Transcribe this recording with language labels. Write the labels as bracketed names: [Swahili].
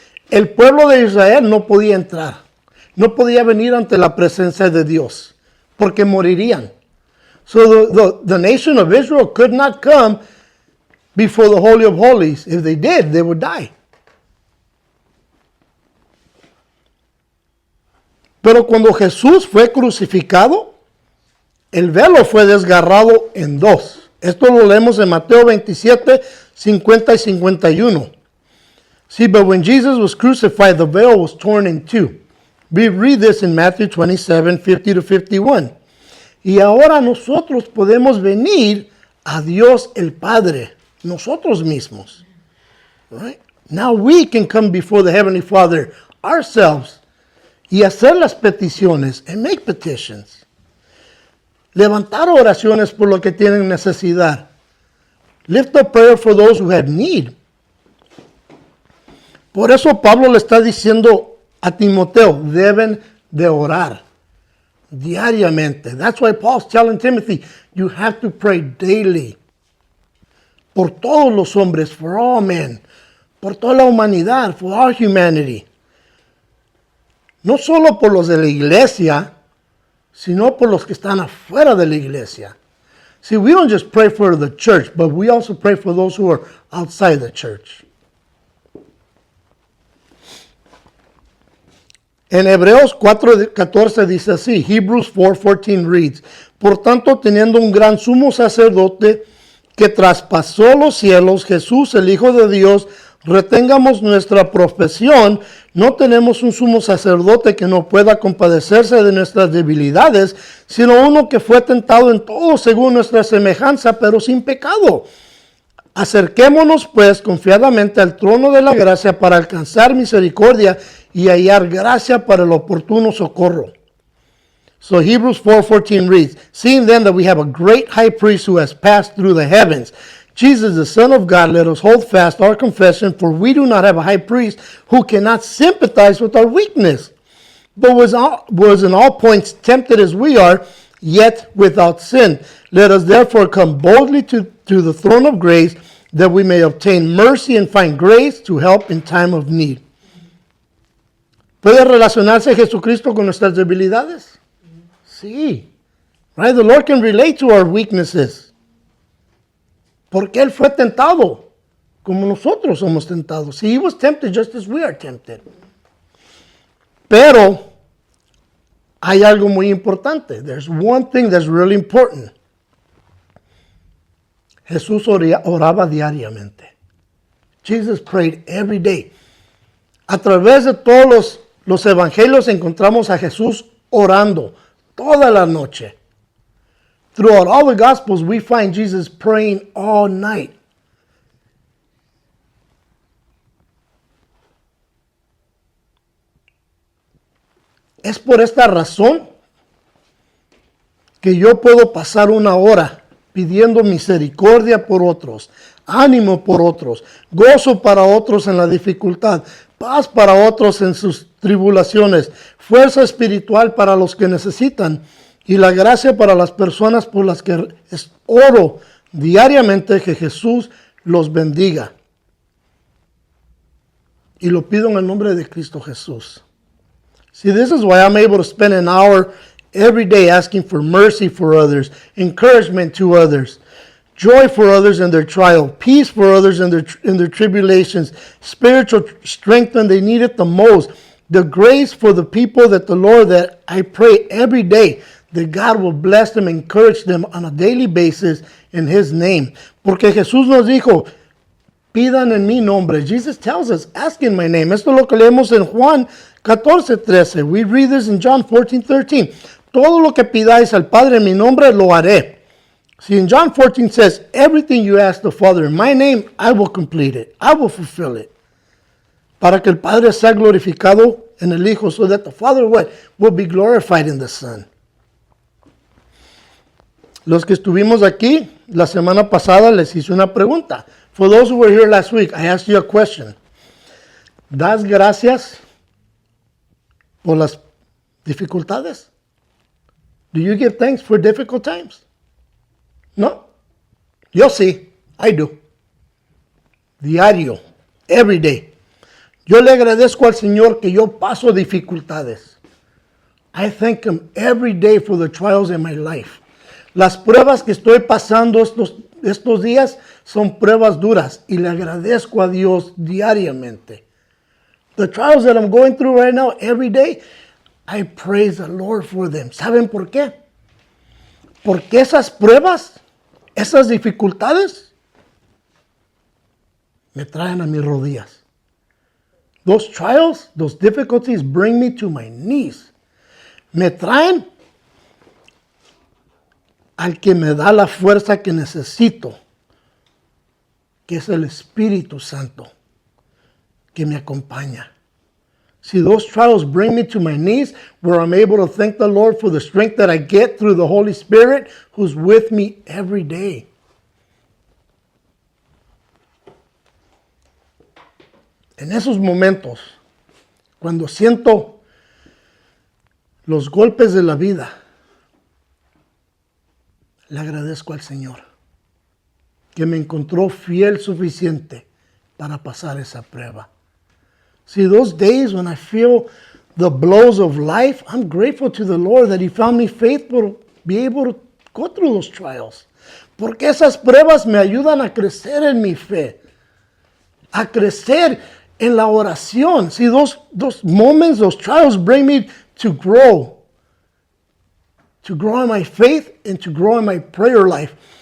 [Spanish] El pueblo de Israel no podía entrar. No podía venir ante la presencia de Dios, porque morirían. [English] So the nation of Israel could not come before the Holy of Holies. If they did, they would die. [Spanish] Pero cuando Jesús fue crucificado, el velo fue desgarrado en dos. Esto lo leemos en Mateo 27, 50 y 51. [English] See, but when Jesus was crucified, the veil was torn in two. We read this in Matthew 27, 50 to 51. [Spanish] Y ahora nosotros podemos venir a Dios el Padre, nosotros mismos. [English] Right? Now we can come before the Heavenly Father ourselves [Spanish] y hacer las peticiones, [English] and make petitions. [Spanish] Levantar oraciones por lo que tienen necesidad. [English] Lift up prayer for those who have need. [Spanish] Por eso Pablo le está diciendo a Timoteo, deben de orar diariamente. [English] That's why Paul's telling Timothy, you have to pray daily. [Spanish] Por todos los hombres, [English] for all men. [Spanish] Por toda la humanidad, [English] for all humanity. [Spanish] No solo por los de la iglesia, sino por los que están afuera de la iglesia. [English] See, we don't just pray for the church, but we also pray for those who are outside the church. [Spanish] En Hebreos 4:14 dice así, [English] Hebrews 4:14 reads, [Spanish] por tanto, teniendo un gran sumo sacerdote que traspasó los cielos, Jesús, el Hijo de Dios, retengamos nuestra profesión. No tenemos un sumo sacerdote que no pueda compadecerse de nuestras debilidades, sino uno que fue tentado en todo según nuestra semejanza, pero sin pecado. Acerquémonos pues confiadamente al trono de la gracia para alcanzar misericordia y hallar gracia para el oportuno socorro. [English] So Hebrews 4:14 reads, seeing then that we have a great high priest who has passed through the heavens, Jesus the Son of God, let us hold fast our confession, for we do not have a high priest who cannot sympathize with our weakness, but was in all points tempted as we are, yet without sin. Let us therefore come boldly to the throne of grace, that we may obtain mercy and find grace to help in time of need. [Spanish] ¿Puede relacionarse Jesucristo con nuestras debilidades? Sí. [English] Right? The Lord can relate to our weaknesses. [Spanish] Porque Él fue tentado como nosotros somos tentados. [English] He was tempted just as we are tempted. [Spanish] Pero hay algo muy importante. [English] There's one thing that's really important. [Spanish] Jesús oraba diariamente. [English] Jesus prayed every day. [Spanish] A través de todos los evangelios encontramos a Jesús orando toda la noche. [English] Throughout all the Gospels, we find Jesus praying all night. [Spanish] Es por esta razón que yo puedo pasar una hora pidiendo misericordia por otros, ánimo por otros, gozo para otros en la dificultad, paz para otros en sus tribulaciones, fuerza espiritual para los que necesitan y la gracia para las personas por las que oro diariamente que Jesús los bendiga. Y lo pido en el nombre de Cristo Jesús. [English] See, this is why I'm able to spend an hour every day asking for mercy for others, encouragement to others, joy for others in their trial, peace for others in their tribulations, spiritual strength when they need it the most, the grace for the people that the Lord, that I pray every day that God will bless them, encourage them on a daily basis in His name. [Spanish] Porque Jesús nos dijo, pidan en mi nombre. [English] Jesus tells us, ask in my name. [Spanish] Esto es lo que leemos en Juan 14:13. [English] We read this in John 14:13. [Spanish] Todo lo que pidáis al Padre en mi nombre, lo haré. [English] See, in John 14 says, everything you ask the Father in my name, I will complete it. I will fulfill it. [Spanish] Para que el Padre sea glorificado en el Hijo, [English] so that the Father will be glorified in the Son. [Spanish] Los que estuvimos aquí la semana pasada les hice una pregunta. [English] For those who were here last week, I asked you a question. [Spanish] ¿Das gracias por las dificultades? [English] Do you give thanks for difficult times? [Spanish] No? Yo sí, [English] I do. [Spanish] Diario, [English] every day. [Spanish] Yo le agradezco al Señor que yo paso dificultades. [English] I thank Him every day for the trials in my life. [Spanish] Las pruebas que estoy pasando estos días son pruebas duras y le agradezco a Dios diariamente. [English] The trials that I'm going through right now, every day, I praise the Lord for them. [Spanish] ¿Saben por qué? Porque esas pruebas, esas dificultades, me traen a mis rodillas. [English] Those trials, those difficulties bring me to my knees. [Spanish] Me traen al que me da la fuerza que necesito, que es el Espíritu Santo, que me acompaña. [English] See, those trials bring me to my knees, where I'm able to thank the Lord for the strength that I get through the Holy Spirit, who's with me every day. [Spanish] En esos momentos, cuando siento los golpes de la vida, le agradezco al Señor que me encontró fiel suficiente para pasar esa prueba. [English] See, those days when I feel the blows of life, I'm grateful to the Lord that He found me faithful to be able to go through those trials. [Spanish] Porque esas pruebas me ayudan a crecer en mi fe, a crecer en la oración. [English] See, those moments, those trials bring me to grow in my faith and to grow in my prayer life.